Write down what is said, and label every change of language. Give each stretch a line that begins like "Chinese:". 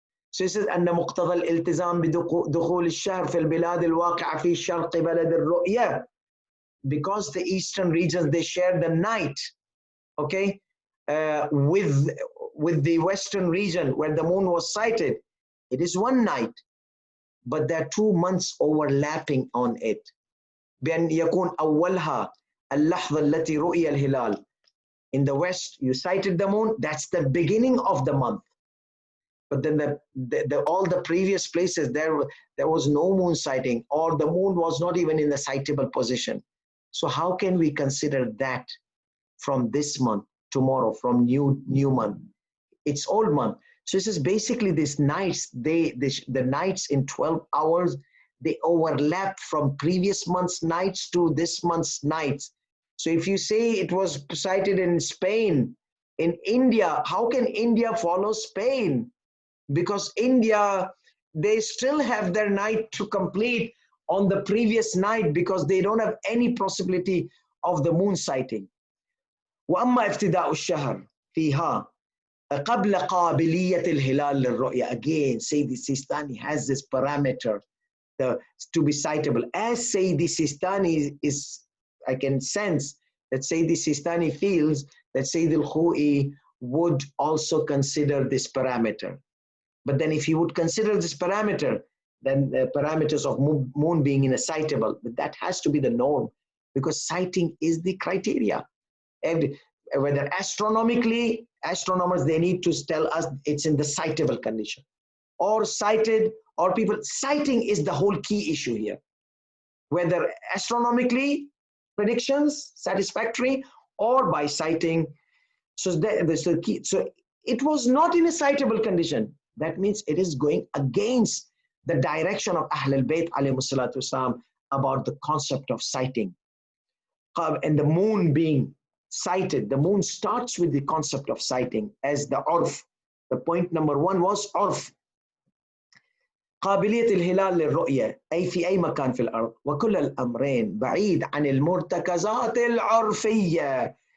English: So he says,
Arabic: أن مقتضى الالتزام بدخول الشهر في البلاد الواقعة في شرق بلد الرؤية.
English: Because the eastern regions, they share the night, okay, with the western region where the moon was sighted. It is one night, but there are 2 months overlapping on it.
Arabic: بأن يكون أولها اللحظة التي رؤي الهلال.
English: In the west, you sighted the moon, that's the beginning of the month. But then all the previous places, there was no moon sighting, or the moon was not even in the sightable position. So how can we consider that from this month, tomorrow, from new month? It's old month. So this is basically these nights, the nights in 12 hours, they overlap from previous month's nights to this month's nights. So if you say it was sighted in Spain, in India, how can India follow Spain? Because India, they still have their night to complete on the previous night because they don't have any possibility of the moon sighting.
Arabic: وأما ابتداء الشهر فيها قبل قابلية الهلال للرؤية.
English: Again, Sayyidi Sistani has this parameter to be sightable. As Sayyidi Sistani is, I can sense that Sayyidi Sistani feels that Sayyid Alkhoei would also consider this parameter. But then if he would consider this parameter, then the parameters of moon being insightable. But that has to be the norm, because sighting is the criteria. Whether astronomically, astronomers, they need to tell us it's in the sightable condition, or sighted, or people. Sighting is the whole key issue here. Whether astronomically, predictions satisfactory, or by sighting. So the key. So it was not in a sightable condition. That means it is going against the direction of Ahl al-Bayt alayhi salatu wasalam about the concept of sighting. And the moon being sighted, the moon starts with the concept of sighting as the urf. The point number one was urf.
Arabic: قابلية الهلال للرؤية أي في أي مكان في الأرض وكل الأمرين بعيد عن المرتكزات العرفية.